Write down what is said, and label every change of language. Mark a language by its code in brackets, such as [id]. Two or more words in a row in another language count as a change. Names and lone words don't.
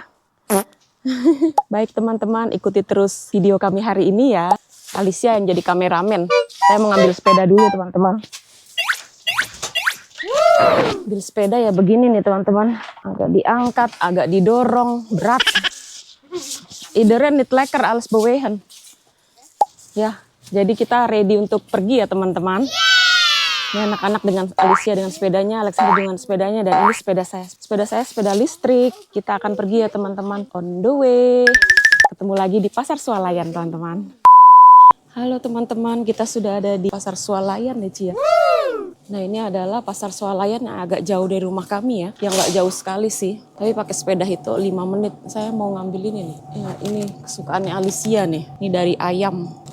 [id] Baik teman-teman, ikuti terus video kami hari ini ya. Alicia yang jadi kameramen. Saya mau ngambil sepeda dulu teman-teman. Ambil sepeda ya begini nih teman-teman. Agak diangkat, agak didorong, berat. [nl] Iedereen niet lekker alles bewegen. [id] Ya, jadi kita ready untuk pergi ya teman-teman. Ini anak-anak dengan Alicia dengan sepedanya, Alexander dengan sepedanya, dan ini sepeda saya. Sepeda saya sepeda listrik. Kita akan pergi ya teman-teman. [en] On the way. [id] Ketemu lagi di Pasar Swalayan teman-teman. Halo teman-teman, kita sudah ada di Pasar Swalayan ya Ci ya. Nah ini adalah Pasar Swalayan yang agak jauh dari rumah kami ya, yang nggak jauh sekali sih, tapi pakai sepeda itu 5 menit. Saya mau ngambil ini nih, ya, ini kesukaannya Alicia nih, ini dari ayam.